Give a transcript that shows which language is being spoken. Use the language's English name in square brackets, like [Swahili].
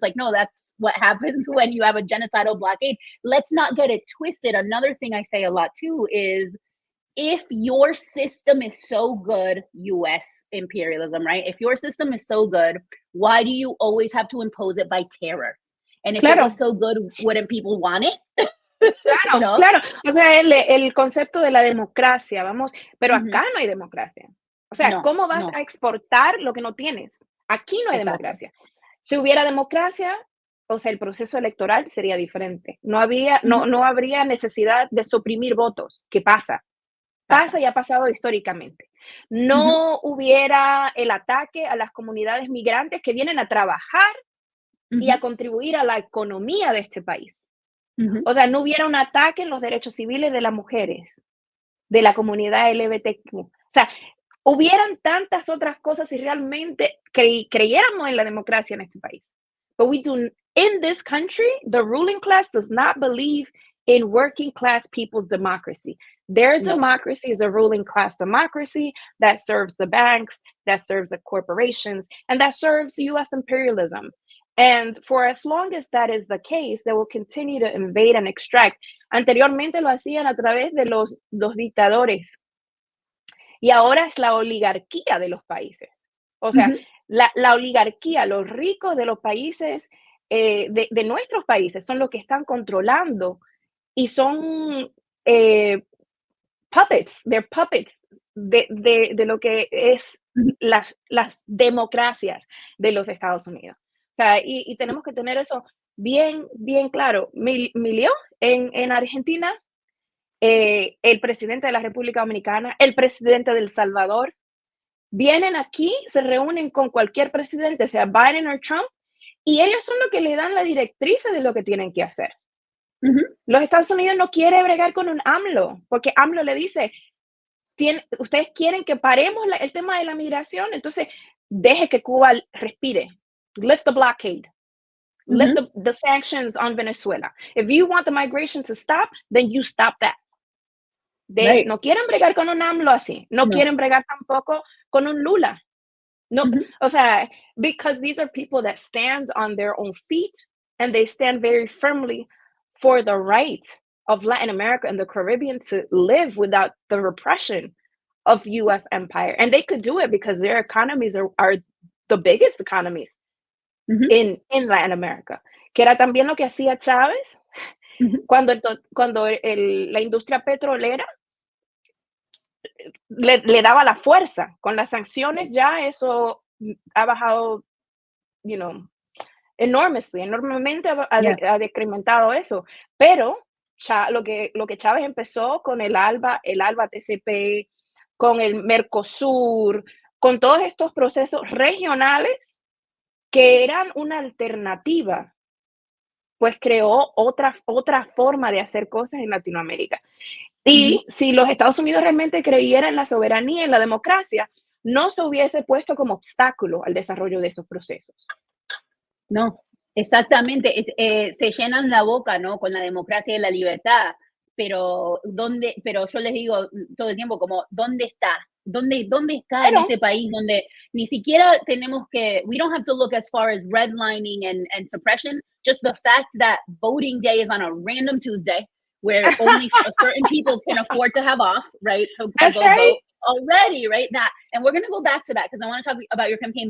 [English] It's like, no, that's what happens when you have a genocidal blockade. Let's not get it twisted. Another thing I say a lot too is, if your system is so good, US imperialism, right? If your system is so good, why do you always have to impose it by terror? And if it was so good, wouldn't people want it? [Spanish] Claro, ¿No? claro. O sea, el concepto de la democracia, vamos, pero acá no hay democracia. O sea, No, ¿cómo vas a exportar lo que no tienes? Aquí no hay democracia. Si hubiera democracia, o sea, el proceso electoral sería diferente. No habría necesidad de suprimir votos. ¿Qué pasa? Pasa y ha pasado históricamente. No hubiera el ataque a las comunidades migrantes que vienen a trabajar y a contribuir a la economía de este país. O sea, no hubiera un ataque en los derechos civiles de las mujeres, de la comunidad LGBTQ. O sea, hubieran tantas otras cosas si realmente creyéramos en la democracia en este país. [English] But in this country, the ruling class does not believe in working class people's democracy. Their democracy is a ruling class democracy that serves the banks, that serves the corporations, and that serves US imperialism. And for as long as that is the case, they will continue to invade and extract. [Spanish] Anteriormente lo hacían a través de los dictadores. Y ahora es la oligarquía de los países. O sea, la oligarquía, los ricos de los países, de nuestros países, son los que están controlando y son puppets, [English] they're puppets [Spanish] de lo que es las democracias de los Estados Unidos. O sea, y tenemos que tener eso bien, bien claro. Milió en Argentina, el presidente de la República Dominicana, el presidente de El Salvador, vienen aquí, se reúnen con cualquier presidente, sea Biden o Trump, y ellos son los que le dan la directriz de lo que tienen que hacer. Los Estados Unidos no quiere bregar con un AMLO, porque AMLO le dice, ustedes quieren que paremos el tema de la migración, entonces deje que Cuba respire. [English] Lift the blockade. Lift the sanctions on Venezuela. If you want the migration to stop, then you stop that. [Spanish] No quieren bregar con un AMLO así. No quieren bregar tampoco con un Lula. No, o sea, [English] because these are people that stand on their own feet and they stand very firmly for the right of Latin America and the Caribbean to live without the repression of US empire. And they could do it because their economies are the biggest economies in Latin America. [Spanish] Que era también lo que hacía Chávez cuando la industria petrolera le daba la fuerza. Con las sanciones ya eso ha bajado, enormemente ha decrementado eso. Pero lo que Chávez empezó con el ALBA TCP, con el Mercosur, con todos estos procesos regionales que eran una alternativa, pues creó otra forma de hacer cosas en Latinoamérica. Y si los Estados Unidos realmente creyeran en la soberanía y en la democracia, no se hubiese puesto como obstáculo al desarrollo de esos procesos. No, exactamente. Se llenan la boca, ¿no? Con la democracia y la libertad, pero yo les digo todo el tiempo como, ¿dónde está? ¿Dónde está en este país donde ni siquiera tenemos que, [English] we don't have to look as far as redlining and suppression, just the fact that voting day is on a random Tuesday where only certain people can afford to have off, right? So go vote already, right? And we're going to go back to that because I want to talk about your campaign.